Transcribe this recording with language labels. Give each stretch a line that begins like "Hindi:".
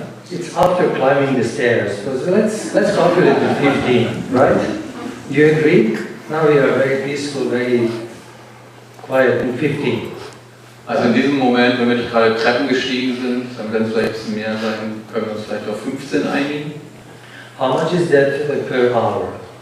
English: It's after climbing the stairs. So let's calculate to 15, right? Do you agree? Now we are very peaceful, very quiet in 15.
German: Also in diesem Moment, wenn wir nicht gerade Treppen gestiegen sind, dann werden es vielleicht ein bisschen mehr sein, können wir uns vielleicht auf 15 einigen.
English: How much is that per hour?